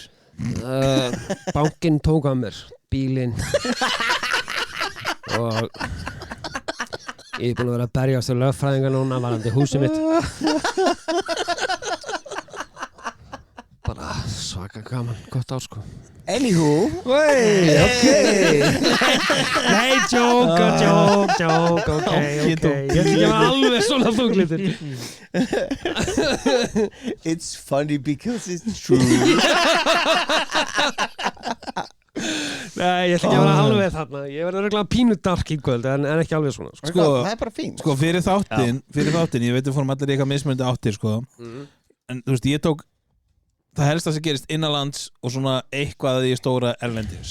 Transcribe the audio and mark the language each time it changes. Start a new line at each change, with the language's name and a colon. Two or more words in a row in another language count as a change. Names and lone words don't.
Icelandic: bankinn tók að mér bílinn og ég er búin að vera að berjast til lögfræðinga núna varandi húsið mitt bara svaka gaman, gott ár, sko. Anywho. okay. Nei, joke, ok ég ætla ekki að alveg svona þunglitur.
English: It's funny because it's true.
Icelandic: Nei, ég ætla ekki að vera alveg þarna. Ég verður örugglega pínu dark í kvöld en ekki alveg svona, sko. Það er bara fínt. Sko, fyrir þáttinn, ég veit við fórum allir í eitthvað mismunandi áttir, sko En þú veist, ég tók það helsta sem gerist innanlands og svona eitthvað í stóra erlendis